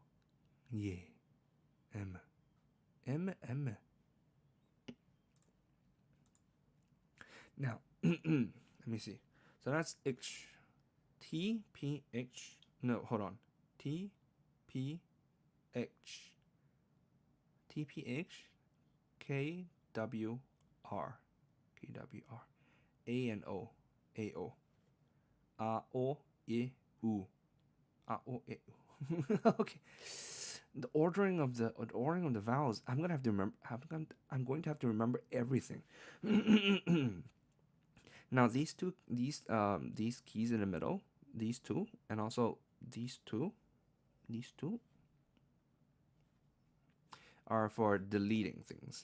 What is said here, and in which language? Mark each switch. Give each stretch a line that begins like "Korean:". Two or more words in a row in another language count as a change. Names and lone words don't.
English: Yeah, M. Now let me see. So that's H. T, P, H. No, hold on. T, P, H. T, P, H. K, W, R. K, W, R. A and O. A, O. O, E, U. O, E, U. Okay. The ordering of the vowels. I'm going to have to remember everything. Now these keys in the middle, these two, and also these two are for deleting things.